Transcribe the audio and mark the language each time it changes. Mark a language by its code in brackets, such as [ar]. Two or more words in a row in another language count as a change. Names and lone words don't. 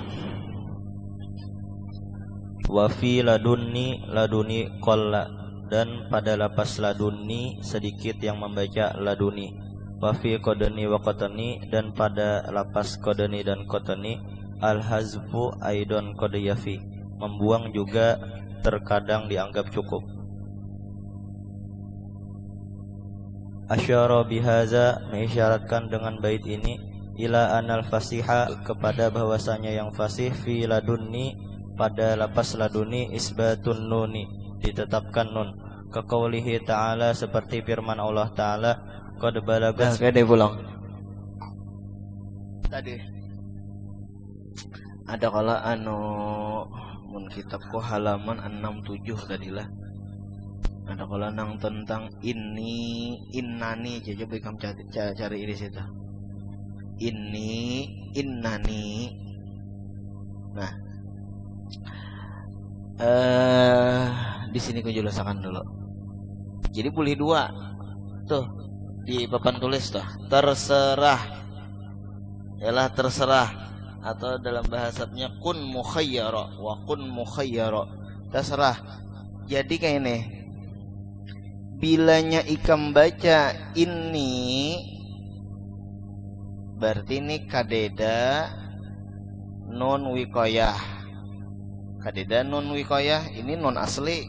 [ar] وفي لدني قل, [id] dan pada lapas laduni sedikit yang membaca laduni. [ar] وفي قدني وقطني, [id] dan pada lapas qadani dan qatani [ar] الحذف أيضا قد يفي, [id] membuang juga terkadang dianggap cukup. [ar] أشار بهذا, [id] mengisyaratkan dengan bait ini [ar] إلى أن الفصيح, [id] kepada bahwasanya yang fasih [ar] في لدني, [id] pada lapas laduni [ar] إثبات النون, [id] ditetapkan nun. [ar] كقوله تعالى, [id] seperti firman Allah Ta'ala, [ar] قد بلغت. [bjn] Kayak dia pulang tadi ada kala mun kitabku halaman 67 tadilah. Ada kala nang tentang ini innani, coba kamu cari di situ. Ini innani. Nah, di sini ku jelaskan dulu. Jadi boleh dua. Tuh di papan tulis tuh. Terserah. Yalah terserah, atau dalam bahasanya [ar] كن مخيرا وكن مخيرا. [bjn] Terserah. Jadi kayak ini. Bilanya ikam baca ini, berarti ini kadeda [ar] نون الوقاية. [bjn] Kadeda [ar] نون الوقاية, [bjn] ini nun asli.